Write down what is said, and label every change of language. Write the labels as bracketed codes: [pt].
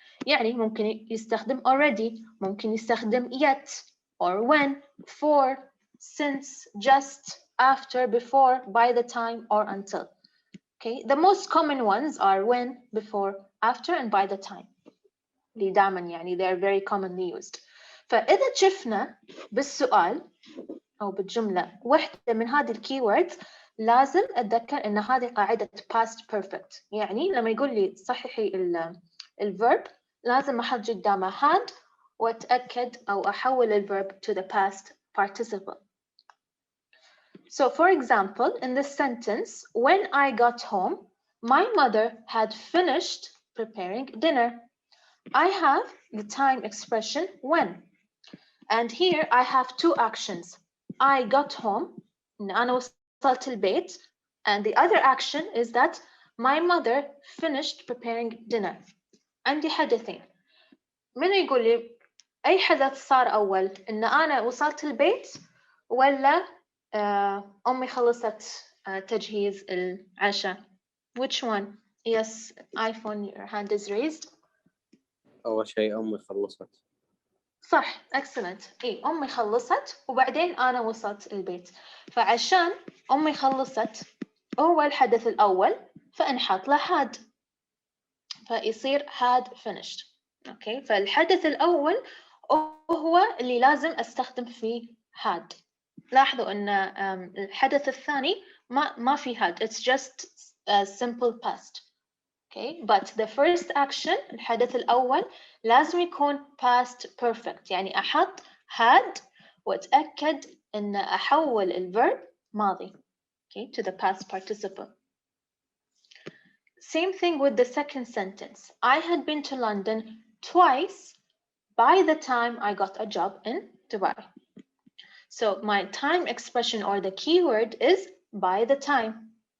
[ar] يعني ممكن يستخدم [en] already، ممكن يستخدم yet or when, for, since, just, after, before, by the time or until. Okay, the most common ones are when, before, after, and by the time. [ar] اللي دائما يعني [en] they are very commonly used. [ar] فإذا شفنا بالسؤال أو بالجملة واحدة من هذه الكيوردز لازم أتذكر إن هذه قاعدة past perfect. يعني لما يقول لي صححي الverb لازم أحط قدامه had وأتأكد أو أحول الverb [en] to the past participle. So for example, in this sentence, when I got home, my mother had finished preparing dinner. I have the time expression when. And here I have two actions. I got home, [ar] أنا وصلت البيت, [en] and the other action is that my mother finished preparing dinner. [ar] عندي حدثين. من يقول لي أي حدث صار أول؟ إن أنا وصلت البيت ولا أمي خلصت تجهيز العشاء? [en] Which one? Yes, iPhone, your hand is raised. [ar] أول شيء أمي خلصت. صح، excellent. إيه أمي خلصت وبعدين أنا وصلت البيت. فعشان أمي خلصت هو الحدث الأول فنحط له had. فيصير [en] had finished. [ar] أوكي، فالحدث الأول هو اللي لازم أستخدم فيه had. لاحظوا أن الحدث الثاني ما في had. [en] It's just a simple past. Okay, but the first action [ar] الحدث الأول لازم يكون [en] past perfect. [ar] يعني أحط had وأتأكد أن أحول الverb ماضي. [en] Okay, to the past participle. Same thing with the second sentence. I had been to London twice by the time I got a job in Dubai. So my time expression or the keyword is by the time.